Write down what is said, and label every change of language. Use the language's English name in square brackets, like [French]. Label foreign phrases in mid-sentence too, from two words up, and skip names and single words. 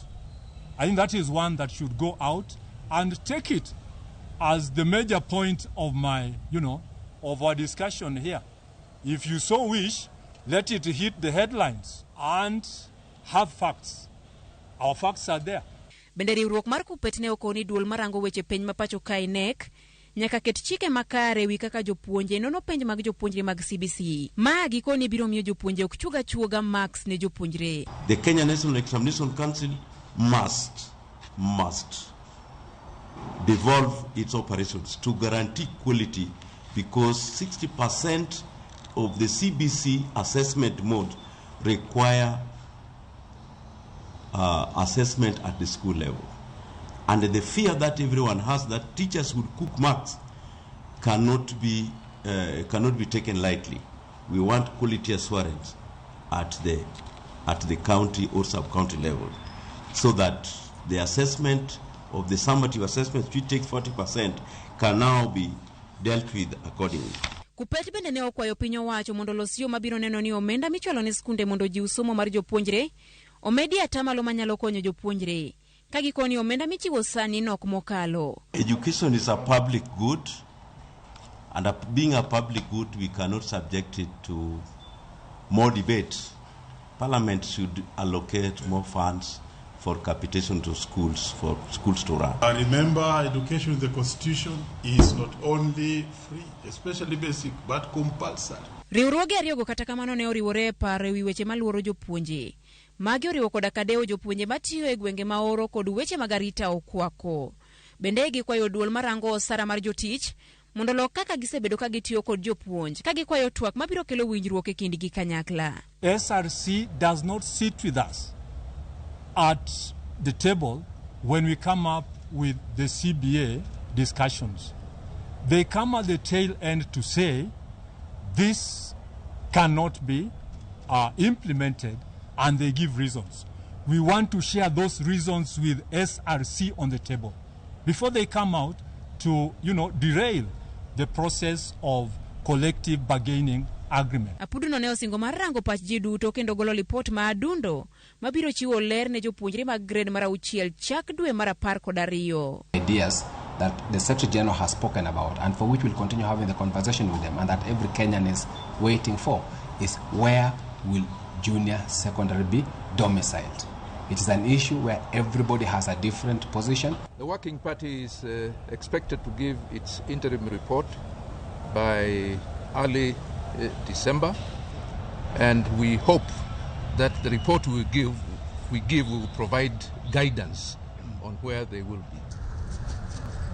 [English] I think that is one that should go out and take it as the major point of of our discussion here. If you so wish, let it hit the headlines and have facts. Our facts are there. [Luo (Kenya and Tanzania)] Bende riwruok mar KUPPET ne okoni duol marango weche penj mapacho kai NEC nyaka ket chike makare wi kaka jopuonje nono penj mag jopuonjre mag CBC. Ma gikoni biro miyo jopuonje ok chuoga marks ne jopuonjre. [English] The Kenya National Examination Council must devolve its operations to guarantee quality, because 60% of the CBC assessment mode require assessment at the school level. And the fear that everyone has that teachers would cook marks cannot be taken lightly. We want quality assurance at the county or sub-county level, so that the assessment of the summative assessment, which takes 40%, can now be dealt with accordingly. [Luo (Kenya and Tanzania)] KUPPET bende ne okwayo piny owacho mondo los yo mabiro neno ni omenda michwalo ne skunde mondo jiw somo mar jopuonjre omedi atamalo manyalo konyo jopuonjre. Kagikoni omenda michiwo sani nok mokalo. [English] Education is a public good, and being a public good, we cannot subject it to more debate. Parliament should allocate more funds for capitation to schools, for schools to run. I remember education in the Constitution is not only free, especially basic, but compulsory. [Luo (Kenya and Tanzania)] Riwruoge ariyogo kata kamano ne oriwore paro ewi weche maluoro jopuonje. Magi oriwo koda kadeo jopuonje matiyo e gwenge maoro kod weche mag arita okwako. Bende gikwayo duol marango osara mar jotich mondo lok kaka gisebedo ka gitiyo kod jopuonj, ka gikwayo twak mabiro kelo winjruok e kindgi kanyakla. [English] SRC does not sit with us at the table when we come up with the CBA discussions. They come at the tail end to say this cannot be implemented, and they give reasons. We want to share those reasons with SRC on the table before they come out to, derail the process of collective bargaining agreement. [Luo (Kenya and Tanzania)] Apuduno ne osingo mar rango pach ji duto kendo golo lipot ma adundo mabiro chiwo ler ne jopuonjre mag grade mar 6 chak dwe mar 12. [English] Ideas that the Secretary General has spoken about, and for which we'll continue having the conversation with them, and that every Kenyan is waiting for, is where will junior secondary be domiciled. It is an issue where everybody has a different position. The Working Party is expected to give its interim report by early December, and we hope that the report we give will provide guidance on where they will be.